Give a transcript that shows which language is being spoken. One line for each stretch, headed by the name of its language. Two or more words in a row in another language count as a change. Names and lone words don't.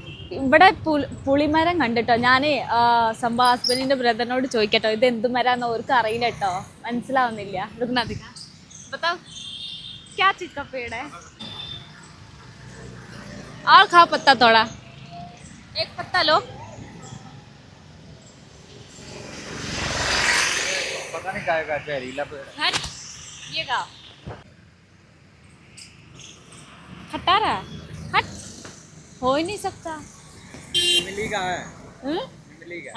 Malayalam: ഇവിടെ പുളിമരം കണ്ടിട്ടോ ഞാൻ സംഭവം ഹസ്ബൻഡിന്റെ ബ്രദറിനോട് ചോദിക്കട്ടോ ഇത് എന്ത് മരാന്ന് അവർക്ക് അറിയില്ല കേട്ടോ മനസ്സിലാവുന്നില്ല
Hindi: क्या चीज का पेड़ है और खाओ पत्ता थोड़ा एक पत्ता लो पता नहीं क्या का जहरीला पेड़ है। हट ये का खट्टा रहा हट हो ही नहीं सकता इमली का है हम्म? इमली का